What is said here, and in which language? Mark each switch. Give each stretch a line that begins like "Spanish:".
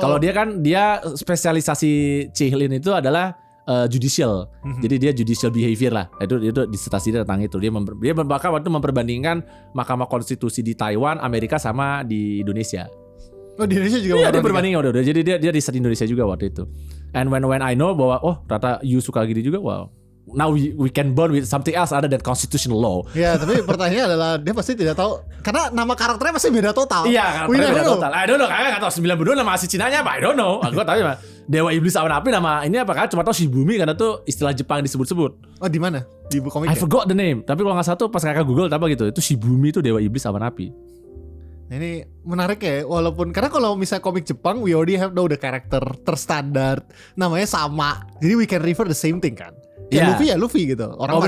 Indonesian: Kalau dia spesialisasi Chihlin itu adalah judicial. Jadi dia judicial behavior lah. Itu disertasi dia tentang itu. Dia bahkan waktu memperbandingkan Mahkamah Konstitusi di Taiwan, Amerika sama di Indonesia. Oh di Indonesia juga. Iya dia berbanding udah. Jadi dia riset di Indonesia juga waktu itu.
English: And when I know
Indonesian: bahwa ternyata
English: you
Indonesian: suka gini juga,
English: wow. Now we can bond with something else other than constitutional law.
Indonesian: Ya tapi pertanyaannya adalah dia pasti tidak tahu karena nama karakternya pasti beda total. Iya karakternya beda total.
English: I don't know,
Indonesian: kayaknya gak tahu 92 nama asli Cinanya apa, I don't know. Aku tahu ya Dewa Iblis Awan Api nama ini apa kan? Cuma tahu Shibumi karena tuh istilah Jepang disebut-sebut. Oh di mana? Di buku komik.
English: I forgot the name.
Indonesian: Tapi kalau nggak salah tuh pas kakak Google apa gitu, itu Shibumi itu Dewa Iblis Awan Api. Ini menarik ya, walaupun karena kalau misalnya komik Jepang,
English: we already have the
Indonesian: karakter terstandar, namanya sama, jadi
English: we can refer the same thing
Indonesian: kan. Ya Luffy ya Luffy gitu. Orang